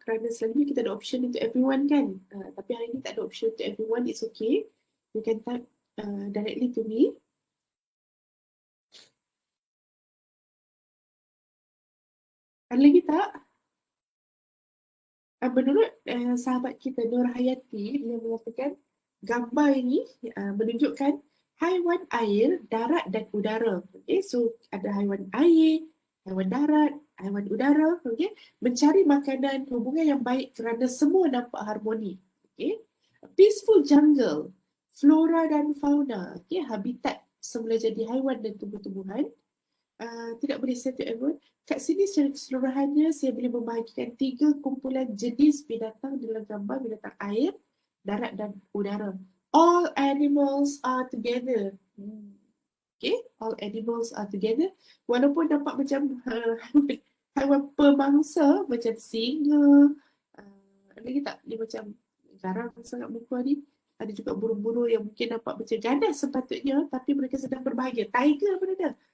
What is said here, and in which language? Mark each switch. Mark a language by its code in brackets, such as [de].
[ms] Kerana selalunya kita ada option untuk everyone kan. Tapi hari ni tak ada option untuk everyone. [en] It's okay. You can type directly to me. [ms] Ada lagi tak? Menurut sahabat kita Nur Hayati, dia mengatakan gambar ini menunjukkan haiwan air, darat dan udara. Okay, so ada haiwan air, haiwan darat, haiwan udara. Okay, mencari makanan, hubungan yang baik kerana semua nampak harmoni. [en] Okay, peaceful jungle, flora dan fauna. [ms] Okay, habitat semula jadi haiwan dan tumbuh-tumbuhan. Tidak boleh saya [en] to everyone. [ms] Kat sini secara keseluruhannya saya boleh membahagikan 3 kumpulan jenis binatang dalam gambar binatang air, darat dan udara. [en] All animals are together. Okay, all animals are together. [ms] Walaupun nampak macam haiwan pemangsa macam singa, lagi tak dia macam garang sangat muka ni. Ada juga burung-burung yang mungkin nampak macam ganas sepatutnya tapi mereka sedang berbahagia. Tiger pun ada.